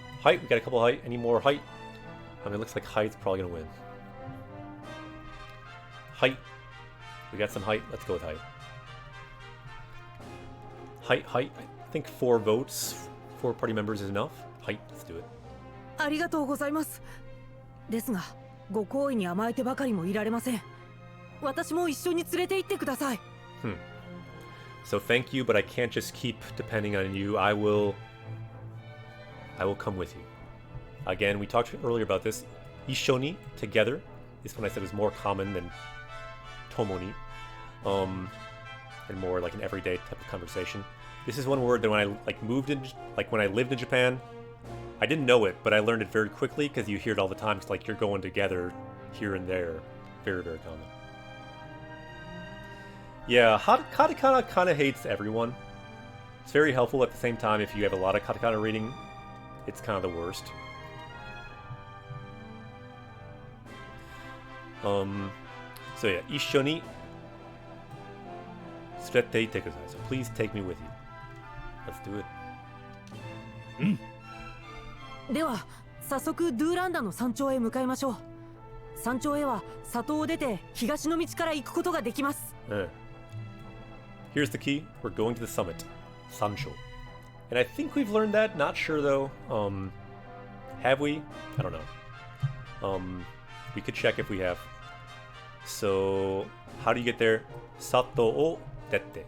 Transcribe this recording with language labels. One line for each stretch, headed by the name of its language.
English: Height, we got a couple height. Any more height? I mean, it looks like height's probably going to win. Height. We got some height. Let's go with height. Height. I think 4 votes, 4 party members is enough. Height, let's do it.
Japanese: ありがとうございます。ですが、ご好意に甘えてばかりもいられません。私も一緒に連れて行ってください。
English: So thank you, but I can't just keep depending on you. I will come with you. Again, we talked earlier about this. Ishoni, together. This one I said was more common than tomoni. And more like an everyday type of conversation. This is one word that when I lived in Japan, I didn't know it, but I learned it very quickly because you hear it all the time. It's like you're going together here and there. Very, very common. Yeah, katakana kind of hates everyone. It's very helpful at the same time if you have a lot of katakana reading. It's kind of the worst. So yeah,
Japanese: ishoni surete ite kudasai.
English: So please take me with you. Let's do it.
Japanese: では、早速ドゥーランダの山頂へ向かいましょう。山頂へは里を出て東の道から行くことができます。
English: Here's the key. We're going to the summit. Sancho. And I think we've learned that. Not sure though. Have we? I don't know. We could check if we have. So, how do you get there?
Japanese: Sato o dette.